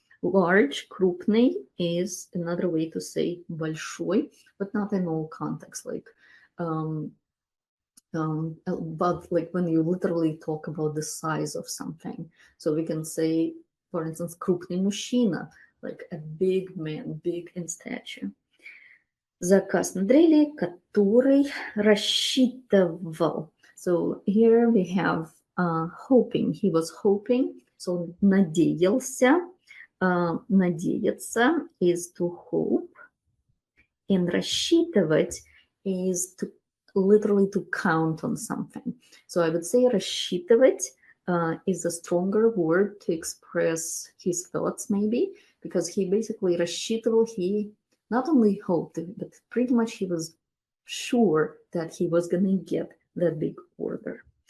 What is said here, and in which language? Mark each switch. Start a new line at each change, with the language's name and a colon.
English: Large, крупный is another way to say большой, but not in all contexts. Like, but like when you literally talk about the size of something. So we can say, for instance,
Russian: крупный мужчина,
English: like a big man, big in stature.
Russian: Заказ на дрели, который рассчитывал.
English: So here we have hoping. He was hoping. So надеялся. Надеяться is to hope. And рассчитывать is to literally to count on something. So I would say рассчитывать is a stronger word to express his thoughts, maybe, because he basically рассчитывал, he not only hoped, but pretty much he was sure that he was going to get that big order.